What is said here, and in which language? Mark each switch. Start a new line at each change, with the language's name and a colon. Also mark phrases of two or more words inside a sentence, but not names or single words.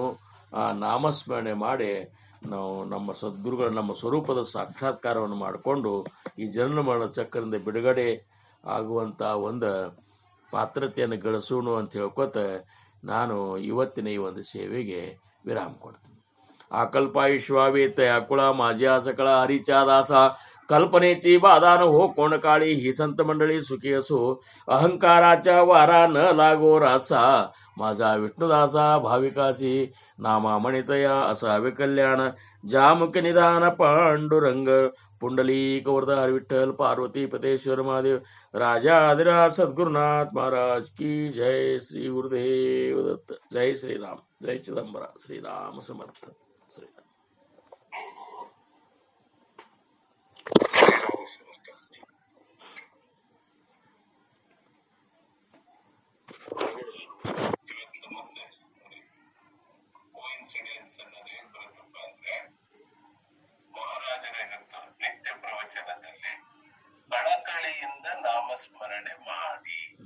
Kannada: ಆ ನಾಮಸ್ಮರಣೆ ಮಾಡಿ ನಾವು ನಮ್ಮ ಸದ್ಗುರುಗಳ ನಮ್ಮ ಸ್ವರೂಪದ ಸಾಕ್ಷಾತ್ಕಾರವನ್ನು ಮಾಡಿಕೊಂಡು ಈ ಜನನ ಮರಣ ಚಕ್ರದಿಂದ ಬಿಡುಗಡೆ ಆಗುವಂಥ ಒಂದು ಪಾತ್ರತೆಯನ್ನು ಗಳಿಸೋಣ ಅಂತ ಹೇಳ್ಕೊತ ನಾನು ಇವತ್ತಿನ ಈ ಒಂದು ಸೇವೆಗೆ ವಿರಾಮ ಕೊಡ್ತೀನಿ.
Marathi: आकल्पायुष्वावेत अकुळा माझ्या सकळा हरीच्या दासा कल्पनेची बाधा न हो कोण काळी ही संत मंडळी सुखी असो अहंकाराच्या वारा न लागो रासा माझा विष्णुदासा भाविकासी नामा म्हणितया असावे कल्याण जामुक निधान पांडुरंग पुंडलीक वरदा हरि विठ्ठल पार्वती पतेश्वर महादेव राजा आदिराज सद्गुरुनाथ महाराज की जय। श्री गुरुदेव दत्त। जय श्री राम, जय चिदंबरा, श्री राम समर्थ। श्री
Kannada: ಕೋಇನ್ಸಿಡೆನ್ಸ್ ಅನ್ನೋದು ಏನ್ ಬರುತ್ತಪ್ಪ ಅಂದ್ರೆ, ಮಹಾರಾಜರ ಇವತ್ತು ನಿತ್ಯ ಪ್ರವಚನದಲ್ಲಿ ಕಳಕಳಿಯಿಂದ ನಾಮಸ್ಮರಣೆ ಮಾಡಿ